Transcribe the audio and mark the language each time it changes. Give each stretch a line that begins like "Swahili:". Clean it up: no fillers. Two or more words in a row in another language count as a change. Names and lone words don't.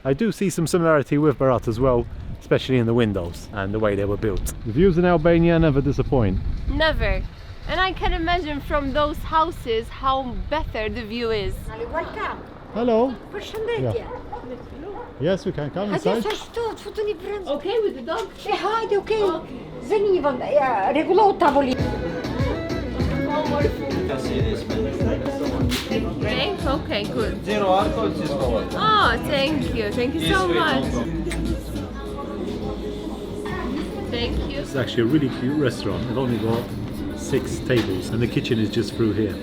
English: I do see some similarity with Berat as well, especially in the windows and the way they were built. The views in Albania never disappoint. Never. And I can imagine from those houses how better the view is. Welcome. Hello.
Albanian: Përshëndetje.
English: Yes, we can come inside.
Albanian: Hajde sa shtu, të futuni brenda.
English: Okay with the dog?
Albanian: E hajde, okay. Zëni një vend, rregullohet tavolinë.
English: Thanks. Okay, good. Oh, thank you. Thank you so much. Thank you. It's actually a really cute restaurant. They've only got 6 tables and the kitchen is just through here.